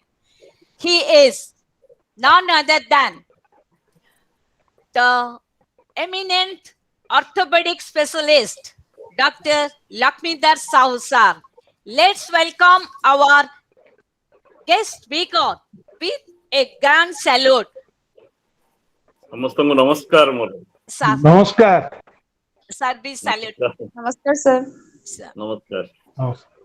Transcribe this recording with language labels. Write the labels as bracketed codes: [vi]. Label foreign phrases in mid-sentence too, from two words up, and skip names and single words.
[en] He is none other than the eminent orthopedic specialist, Dr. Lakshmidhar Sahu sir. Let's welcome our guest speaker with a grand salute. [or] ସମସ୍ତଙ୍କୁ ନମସ୍କାର ମୋର [en] Sir, [or] ନମସ୍କାର। [en] sir, be salute. [or] Namaskar, sir. [en] Sir. [or] ନମସ୍କାର ନମସ୍କାର।